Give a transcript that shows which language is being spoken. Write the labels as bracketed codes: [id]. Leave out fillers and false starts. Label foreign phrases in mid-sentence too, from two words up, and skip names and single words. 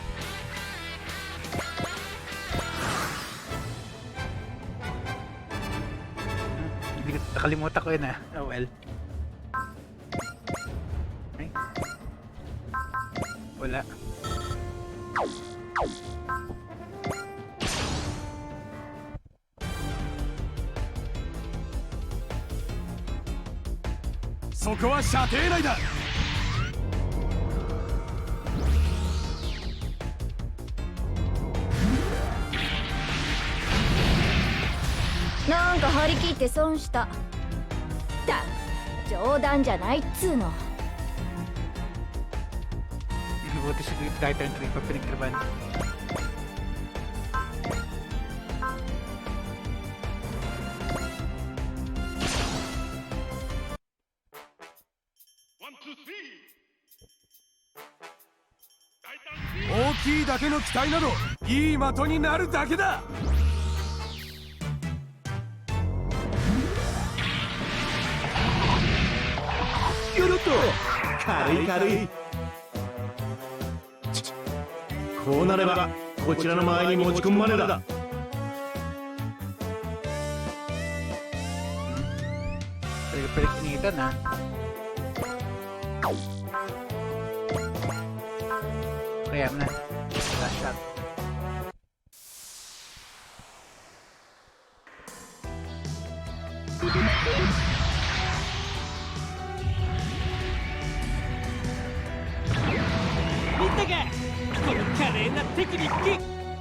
[tl] Nakalimutan ko yun ah. [en] Oh well. [tl] Okay. Wala. [ja] そこは射程内だ。なんか張り切って損した。った冗談じゃないっつうの。 [tl] Buti si Titan 3 pa pinagtraban. One, [ja] 大きいだけの機体などいい的になるだけだ。軽い軽い。こうなればこちらの前に持ち込むまでだ。 [tl] Pinagpinitan ha. Kaya na. [en] Last shot. [ja] Minta この華麗なテクニック。